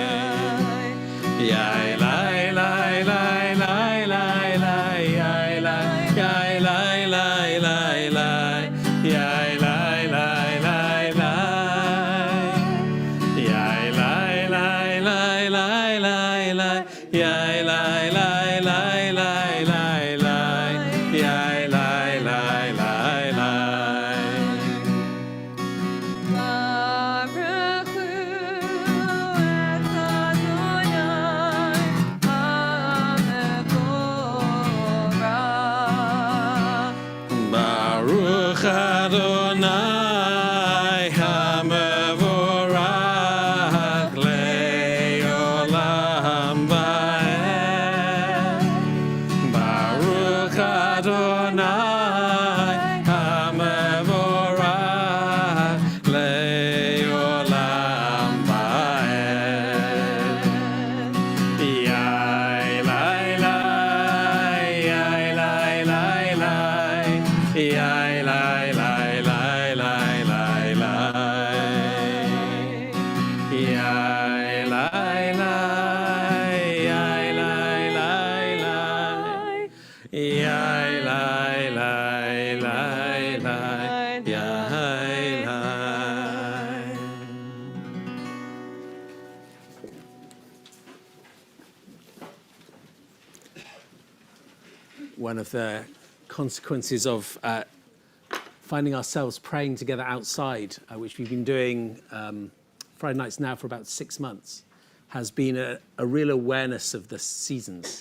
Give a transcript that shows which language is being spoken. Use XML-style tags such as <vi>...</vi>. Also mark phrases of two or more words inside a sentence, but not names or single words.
<he>yai, lai, lai, lai, lai, lai, lai, yai, lai, yai, lai, lai, lai, lai, yai, lai, lai, lai, lai, yai, lai, lai, lai, lai, lai, lai, yai, lai, lai, lai, lai, lai, lai, yai, lai, lai, lai, lai. ברוך הוא את ה׳ המבורך. ברוך ה׳ המבורך לעולם ועד. ברוך ה׳ המבורך לעולם ועד. Yai, lai, lai, yai, lai, lai, lai, yai, lai, lai, lai, lai, lai, lai, yai, lai, lai, yai, lai, lai, lai, yai, lai, lai, lai, lai, yai, lai.</he> <en>One of the consequences of finding ourselves praying together outside, which we've been doing Friday nights now for about 6 months, has been a real awareness of the seasons.</en>